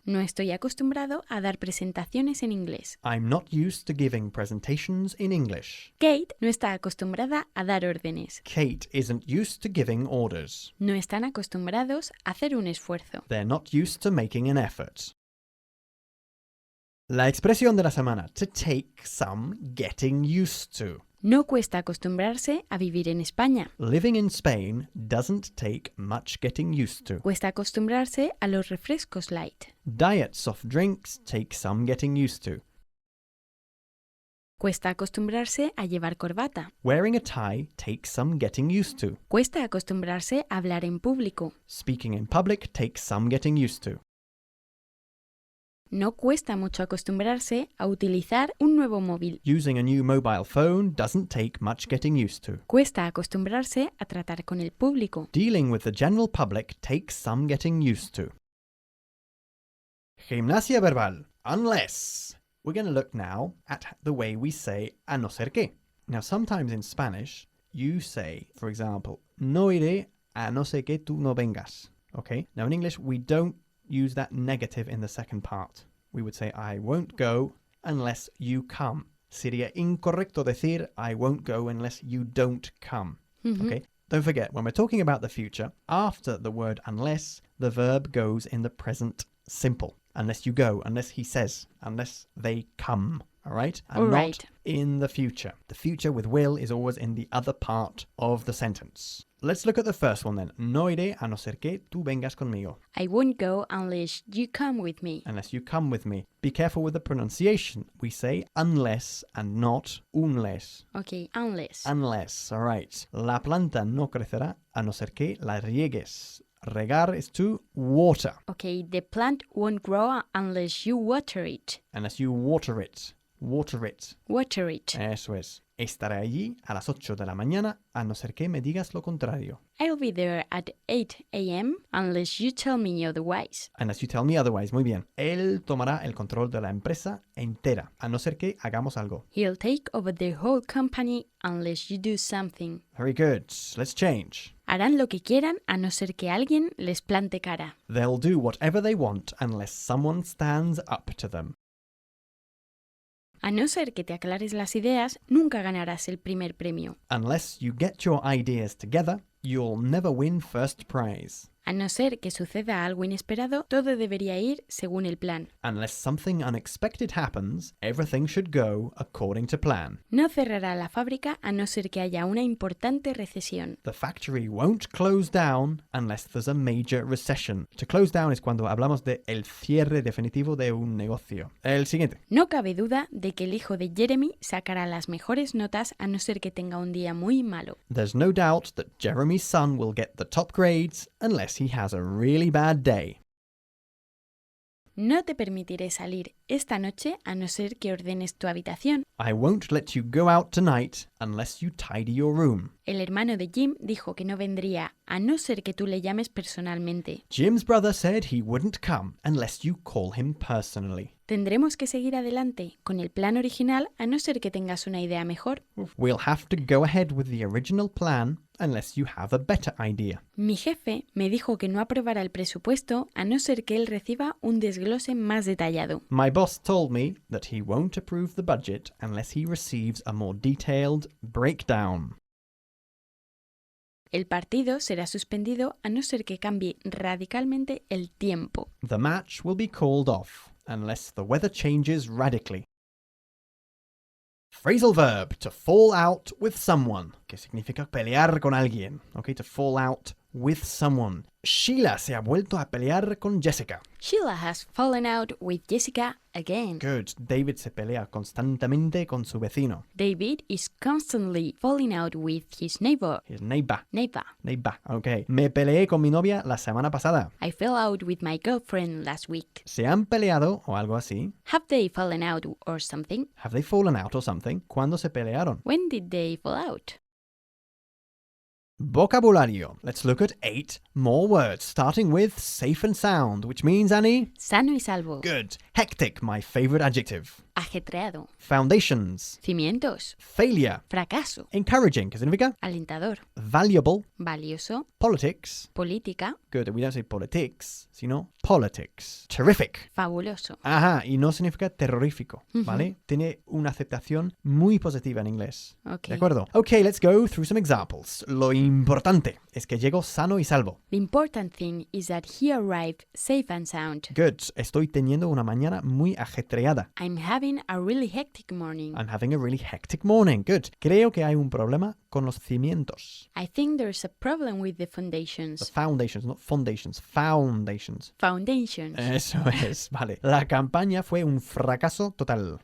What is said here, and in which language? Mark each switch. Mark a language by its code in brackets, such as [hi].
[es] No estoy acostumbrado a dar presentaciones en inglés. [en] I'm not used to giving presentations in English. [es] Kate no está acostumbrada a dar órdenes. [en] Kate isn't used to giving orders. [es] No están acostumbrados a hacer un esfuerzo. [en] They're not used to making an effort. [es] La expresión de la semana, [en] to take some getting used to. [es] No cuesta acostumbrarse a vivir en España. [en] Living in Spain doesn't take much getting used to. [es] Cuesta acostumbrarse a los refrescos light. [en] Diet soft drinks take some getting used to. [es] Cuesta acostumbrarse a llevar corbata. [en] Wearing a tie takes some getting used to. [es] Cuesta acostumbrarse a hablar en público. [en] Speaking in public takes some getting used to. [es] No cuesta mucho acostumbrarse a utilizar un nuevo móvil. [en] Using a new mobile phone doesn't take much getting used to. [es] Cuesta acostumbrarse a tratar con el público. [en] Dealing with the general public takes some getting used to. [es] Gimnasia verbal. [en] Unless. We're going to look now at the way we say [es] a no ser que. [en] Now, sometimes in Spanish, you say, for example, [es] no iré a no ser que tú no vengas. [en] Okay? Now, in English, we don't use that negative in the second part. We would say, I won't go unless you come. [es] Sería incorrecto decir, [en] I won't go unless you don't come. Okay? Don't forget, when we're talking about the future, after the word unless, the verb goes in the present simple. Unless you go, unless he says, unless they come. All right? And not in the future. The future with will is always in the other part of the sentence. Let's look at the first one then. [es] No iré a no ser que tú vengas conmigo. [en] I won't go unless you come with me. Unless you come with me. Be careful with the pronunciation. We say unless and not unless. Okay, unless. Unless, all right. [es] La planta no crecerá a no ser que la riegues. [en] Regar is to water. Okay, the plant won't grow unless you water it. Unless you water it. Water it. Water it. [es] Eso es. Estaré allí a las 8 de la mañana a no ser que me digas lo contrario. [en] I'll be there at 8 a.m. unless you tell me otherwise. Unless you tell me otherwise. [es] Muy bien. Él tomará el control de la empresa entera, a no ser que hagamos algo. [en] He'll take over the whole company unless you do something. Very good. Let's change. [es] Harán lo que quieran a no ser que alguien les plante cara. [en] They'll do whatever they want unless someone stands up to them. [es] A no ser que te aclares las ideas, nunca ganarás el primer premio. [en] Unless you get your ideas together, you'll never win first prize. [es] A no ser que suceda algo inesperado, todo debería ir según el plan. [en] Unless something unexpected happens, everything should go according to plan. [es] No cerrará la fábrica a no ser que haya una importante recesión. [en] The factory won't close down unless there's a major recession. [es] To close down es cuando hablamos de el cierre definitivo de un negocio. El siguiente. No cabe duda de que el hijo de Jeremy sacará las mejores notas a no ser que tenga un día muy malo. [en] There's no doubt that Jeremy's son will get the top grades unless he has a really bad day. [es] No te permitiré salir esta noche a no ser que ordenes tu habitación. [en] I won't let you go out tonight unless you tidy your room. [es] El hermano de Jim dijo que no vendría a no ser que tú le llames personalmente. [en] Jim's brother said he wouldn't come unless you call him personally. [es] Tendremos que seguir adelante con el plan original a no ser que tengas una idea mejor. [en] We'll have to go ahead with the original plan unless you have a better idea. [es] Mi jefe me dijo que no aprobara el presupuesto a no ser que él reciba un desglose más detallado. [en] My boss told me that he won't approve the budget unless he receives a more detailed breakdown. [es] El partido será suspendido a no ser que cambie radicalmente el tiempo. [en] The match will be called off unless the weather changes radically. Phrasal verb, to fall out with someone, [es] que significa pelear con alguien. [en] Okay, to fall out with someone. [es] Sheila se ha vuelto a pelear con Jessica. [en] Sheila has fallen out with Jessica again. [es] Good. David se pelea constantemente con su vecino. [en] David is constantly falling out with his neighbor. His neighbor. Neighbor. Neighbor. Okay. [es] Me peleé con mi novia la semana pasada. [en] I fell out with my girlfriend last week. [es] ¿Se han peleado o algo así? [en] Have they fallen out or something? Have they fallen out or something? [es] ¿Cuándo se pelearon? [en] When did they fall out? [es] Vocabulario. [en] Let's look at 8 more words, starting with safe and sound, which means, Annie? [es] Sano y salvo. [en] Good. Hectic, my favorite adjective. [es] Ajetreado. [en] Foundations. [es] Cimientos. [en] Failure. [es] Fracaso. Encouraging, ¿qué significa? Alentador. [en] Valuable. [es] Valioso. [en] Politics. [es] Política. [en] Good. We don't say politics, sino politics. Terrific. [es] Fabuloso. Ajá, y no significa terrorífico, ¿vale? Tiene una aceptación muy positiva en inglés. [en] Ok. [es] ¿De acuerdo? [en] Okay, let's go through some examples. [es] Lo importante es que llegó sano y salvo. [en] The important thing is that he arrived safe and sound. Good. [es] Estoy teniendo una mañana muy ajetreada. [en] I'm having a really hectic morning. I'm having a really hectic morning. Good. [es] Creo que hay un problema con los cimientos. [en] I think there's a problem with the The foundations. foundations, not foundations. Foundations. Foundations. [es] Eso es, vale. La campaña fue un fracaso total.